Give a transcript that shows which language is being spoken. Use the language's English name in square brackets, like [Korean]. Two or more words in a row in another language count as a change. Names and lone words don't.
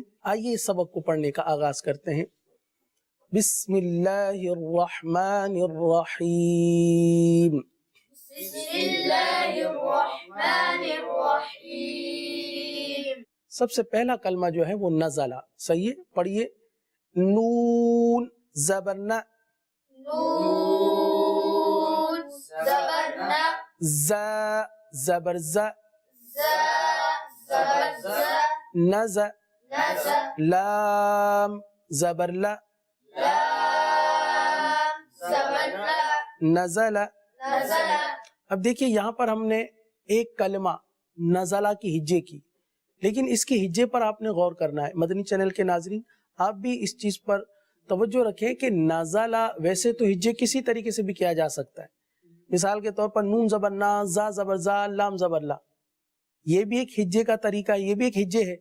[Urdu] آئیے اس سبق کو پڑھنے کا آغاز کرتے ہیں۔ [Arabic] بسم اللہ الرحمن الرحیم۔ بسم اللہ الرحمن الرحیم۔ [Urdu] سب سے پہلا کلمہ جو ہے وہ نزلہ، صحیح ہے؟ پڑھیے، نون زبر ن، نون زبر ن، ز زبر ز، ز زبر ز، نز نز لام زبر ل، لام زبر ل، نزل۔ نزل۔ اب دیکھیے یہاں پر ہم نے ایک کلمہ نزلہ کی ہجے کی، لیکن اس کے ہجے پر آپ نے غور کرنا ہے۔ مدنی چینل کے ناظرین، آپ بھی اس چیز پر توجہ رکھیں کہ نزلہ ویسے تو ہجے کسی طریقے سے بھی کیا جا سکتا ہے۔ مثال کے طور پر نون زبر نا، زا زبر زا، لام زبر لا، یہ بھی ایک ہجے کا طریقہ ہے، یہ بھی ایک ہجے ہے۔